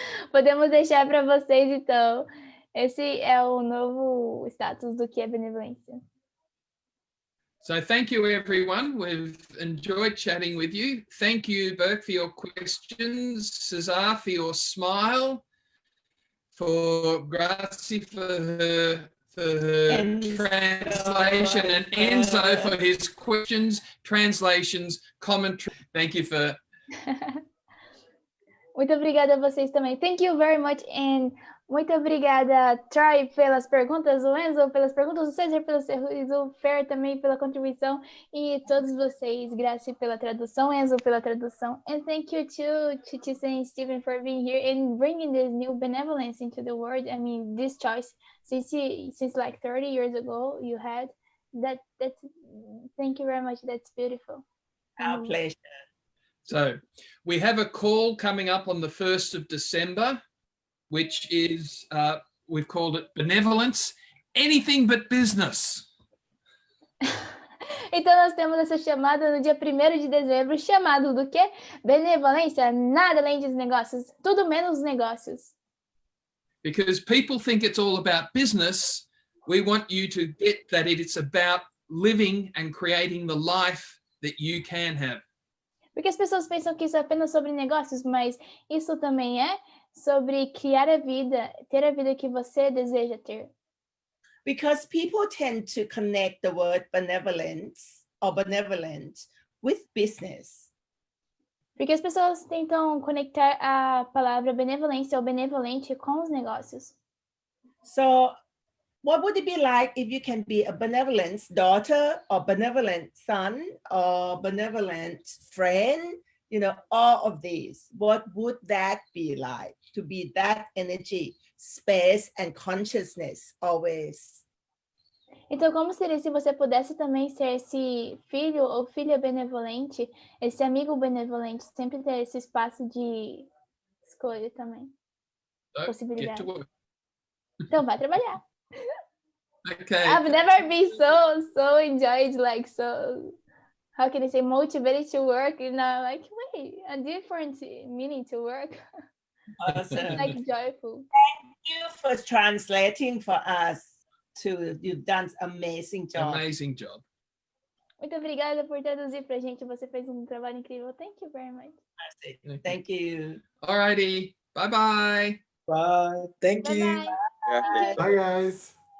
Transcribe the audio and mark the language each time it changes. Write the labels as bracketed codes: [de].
[pt] Podemos deixar para vocês, então. Esse é o novo status do que é benevolência. [en] So thank you, everyone. We've enjoyed chatting with you. Thank you, Burke, for your questions, Cesar for your smile, for Grazie for her Enzo. translation, and Enzo for his questions, translations, commentary. Thank you for... [pt] Muito obrigada a vocês também. [en] Thank you very much, and [pt] muito obrigada, Troy, pelas perguntas, o Enzo pelas perguntas, o César pelo sorriso, o Fer também pela contribuição, e todos vocês, Grazie pela tradução, Enzo pela tradução, [en] and thank you to Tissa and Stephen for being here and bringing this new benevolence into the world. I mean, this choice, since like 30 years ago you had, that's thank you very much, that's beautiful. Our pleasure. So we have a call coming up on the 1st of December, which is, we've called it Benevolence, Anything But Business. [pt] Então nós temos essa chamada no dia 1º de dezembro, chamado do quê? Benevolência, nada além dos negócios, tudo menos negócios. [en] Because people think it's all about business, we want you to get that it's about living and creating the life that you can have. [pt] Porque as pessoas pensam que isso é apenas sobre negócios, mas isso também é sobre criar a vida, ter a vida que você deseja ter. [en] Because people tend to connect the word benevolence or benevolent with business. [pt] Porque as pessoas tentam conectar a palavra benevolência ou benevolente com os negócios. [en] So what would it be like if you can be a benevolent daughter or benevolent son or benevolent friend, you know, all of these? What would that be like to be that energy, space and consciousness always? [pt] Então, como seria se você pudesse também ser esse filho ou filha benevolente, esse amigo benevolente, sempre ter esse espaço de escolha também, [en] So get [pt] possibilidade. [en] to work. [pt] Então, vai trabalhar. [en] Okay. I've never been so enjoyed, like so, how can I say, motivated to work, you know, like, wait, a different meaning to work, Awesome. like joyful. Thank you for translating for us too. You've done an amazing job. Amazing job. [pt] Muito obrigada por traduzir pra gente, você fez um trabalho incrível. [en] Thank you very much. Thank you. Alrighty. Bye-bye. Bye. Thank you. Bye-bye. Yeah, Thank you. Bye, guys.